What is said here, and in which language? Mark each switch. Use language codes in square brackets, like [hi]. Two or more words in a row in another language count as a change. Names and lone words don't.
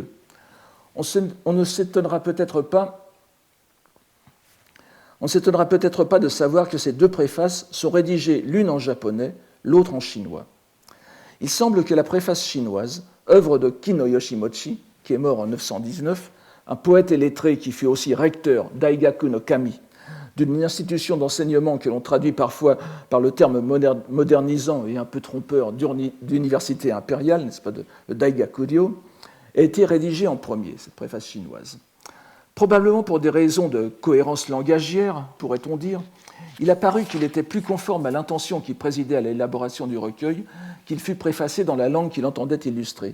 [fr] On ne s'étonnera peut-être pas de savoir que ces 2 préfaces sont rédigées l'une en japonais, l'autre en chinois. Il semble que la préface chinoise, œuvre de Kino Yoshimochi, qui est mort en 919, un poète et lettré qui fut aussi recteur d'Aigaku no Kami, d'une institution d'enseignement que l'on traduit parfois par le terme modernisant et un peu trompeur d'université impériale, n'est-ce pas, le Daigakuryo, a été rédigée en premier, cette préface chinoise. Probablement pour des raisons de cohérence langagière, pourrait-on dire, il a paru qu'il était plus conforme à l'intention qui présidait à l'élaboration du recueil qu'il fût préfacé dans la langue qu'il entendait illustrer.